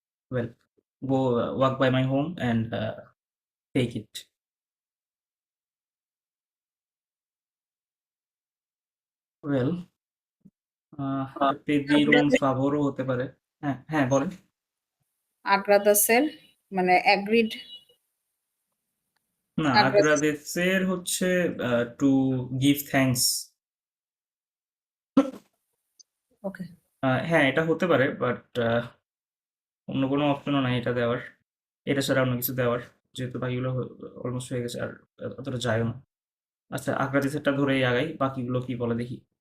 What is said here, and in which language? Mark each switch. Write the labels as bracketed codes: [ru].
[en] Well, go walk by my home and take it. [es] Well, pedir un favor [bn] হতে পারে। হ্যাঁ বলেন। আগ্রাদাসের মানে অ্যাগ্রিড না, [en] agradecer [bn] হচ্ছে [en] to give thanks. Okay [bn] হ্যাঁ, এটা হতে পারে, বাট অন্য কোনো অপশনও নাই এটা দেওয়ার। এটা ছাড়া অন্য কিছু দেওয়ার, যেহেতু বাকিগুলো অলমোস্ট হয়ে গেছে আর অতটা যায়ও না। আচ্ছা, agradecerটা ধরেই আগাই, বাকিগুলো কি বলে দেখি।